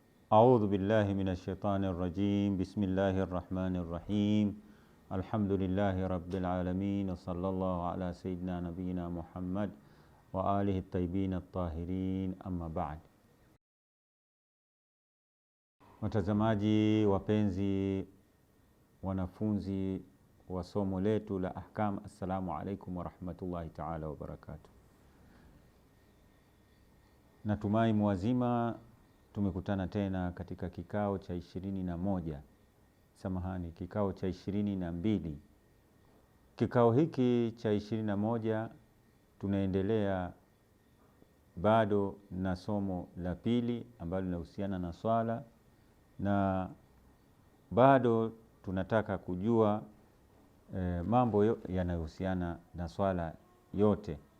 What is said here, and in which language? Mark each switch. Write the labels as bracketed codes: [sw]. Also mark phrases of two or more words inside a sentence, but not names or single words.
[ar] أعوذ بالله من الشيطان الرجيم. بسم الله الرحمن الرحيم. الحمد لله رب العالمين، وصلى الله على سيدنا نبينا محمد وآله الطيبين الطاهرين. أما بعد. [sw] Watazamaji wapenzi, wanafunzi wa somo letu la ahkam, [ar] السلام عليكم ورحمة الله تعالى وبركاته. [sw] Natumai muwazima. Tumekutana tena katika kikao cha 21. Samahani, kikao cha 22. Kikao hiki cha 21 tunaendelea bado na somo la pili ambalo linahusiana na swala, na bado tunataka kujua mambo yanayohusiana na swala yote.